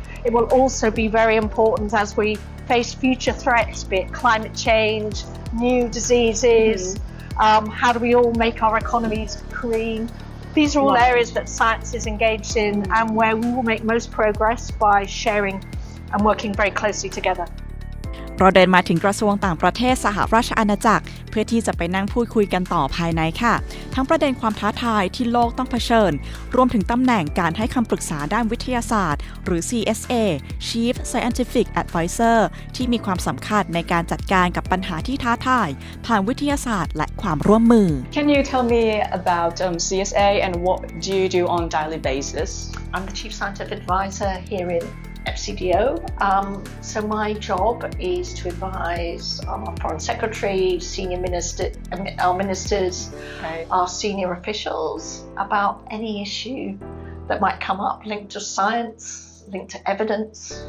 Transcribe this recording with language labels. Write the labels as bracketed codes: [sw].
[en] It will also be very important as we face future threats, be it climate change, new diseases, how do we all make our economies green. These are all areas that science is engaged in and where we will make most progress by sharing.and working very closely together. [th] เราเดินมาถึงกระทรวงต่างประเทศสหราชอาณาจักรเพื่อที่จะไปนั่งพูดคุยกันต่อภายในค่ะทั้งประเด็นความท้าทายที่โลกต้องเผชิญรวมถึงตำแหน่งการให้คำปรึกษาด้านวิทยาศาสตร์หรือ CSA Chief Scientific Advisor ที่มีความสำคัญในการจัดการกับปัญหาที่ท้าทายผ่านวิทยาศาสตร์และความร่วมมือ [en] Can you tell me about CSA and what do you do on daily basis? I'm the Chief Scientific Advisor here in FCDO. So my job is to advise our Foreign Secretary, our ministers, our senior officials about any issue that might come up linked to science, linked to evidence.